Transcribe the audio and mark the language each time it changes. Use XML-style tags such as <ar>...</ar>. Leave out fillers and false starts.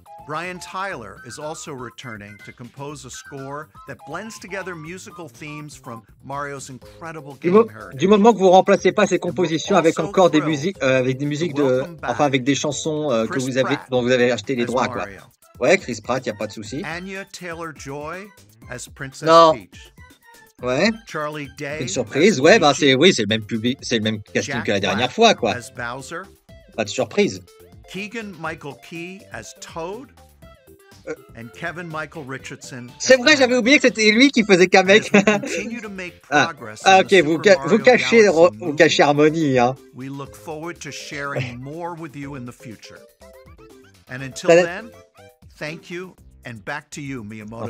<en>Brian Tyler is also returning to compose a score that blends together musical themes from Mario's incredible game heritage.</en> <fr>Du moment que vous remplacez pas ces compositions avec encore des musiques, avec avec des chansons dont vous avez acheté les droits, quoi. Ouais, Chris Pratt, y a pas de souci.</fr> <en>Anya Taylor-Joy as Princess Peach.</en> <fr>Ouais.</fr> <en>Charlie Day.</en> <fr>Une surprise. Ouais, c'est le même public, c'est le même casting que la dernière fois, quoi. Pas de surprise.</fr> <en>Keegan Michael Key as Toad. And Kevin Michael Richardson.</en> <fr>C'est vrai, j'avais oublié que c'était lui qui faisait Kamek. Ok, vous cachez Harmony, hein.</fr> <en>We look forward to sharing more with you in the future. And until then, thank you and back to you, Miyamoto-san.</en>